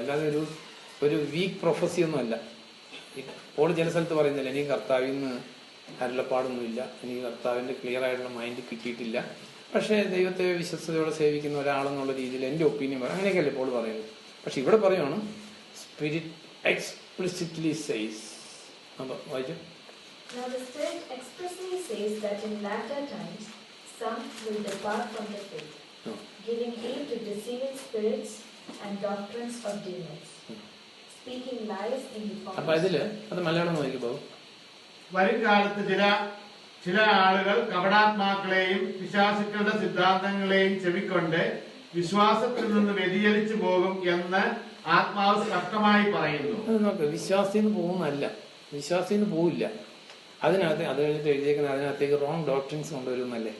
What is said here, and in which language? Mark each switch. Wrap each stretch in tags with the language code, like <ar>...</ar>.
<ml>അല്ലാതെ ഒരു week prophecy ഒന്നും അല്ല. പോൾ ചില സ്ഥലത്ത് പറയുന്നില്ല, എനിക്ക് കർത്താവിൽ നിന്ന് അരുളപ്പാടൊന്നുമില്ല, എനിക്ക് കർത്താവിൻ്റെ ക്ലിയർ ആയിട്ടുള്ള മൈൻഡ് കിട്ടിയിട്ടില്ല, പക്ഷേ ദൈവത്തെ വിശ്വസ്തയോടെ സേവിക്കുന്ന ഒരാളെന്നുള്ള രീതിയിൽ എൻ്റെ ഒപ്പീനിയൻ പറയും. അങ്ങനെയൊക്കെയല്ലേ ഇപ്പോൾ പറയുന്നത്. പക്ഷെ ഇവിടെ പറയുവാണ്</ml> <en>Spirit explicitly says.</en> <ml>അപ്പോൾ വായിച്ചു.</ml> <en>Now the Spirit expressly says that in latter times some will depart from the faith, giving heed to deceiving spirits and doctrines of demons, speaking lies in the form</en> <ml>അപ്പം ഇതിൽ അത് മലയാളം നോക്കിപ്പോൾ വരും കാലത്ത് ചില ആളുകൾ കപടാത്മാക്കളെയും പിശാചുക്കളുടെ സിദ്ധാന്തങ്ങളെയും ചെവിക്കൊണ്ട് വിശ്വാസത്തിൽ നിന്ന് വ്യതിചലിച്ചു പോകും എന്ന് ആത്മാവ് സ്പഷ്ടമായി പറയുന്നു. അത് നോക്ക്, വിശ്വാസിന്ന് പോകുന്നതല്ല, വിശ്വാസിന്ന് പോവില്ല. അതിനകത്ത് അത് കഴിഞ്ഞിട്ട് എഴുതിയേക്കുന്നത് അതിനകത്തേക്ക് റോങ് ഡോക്ട്രിൻസ് കൊണ്ടുവരുന്നല്ലേ.</ml>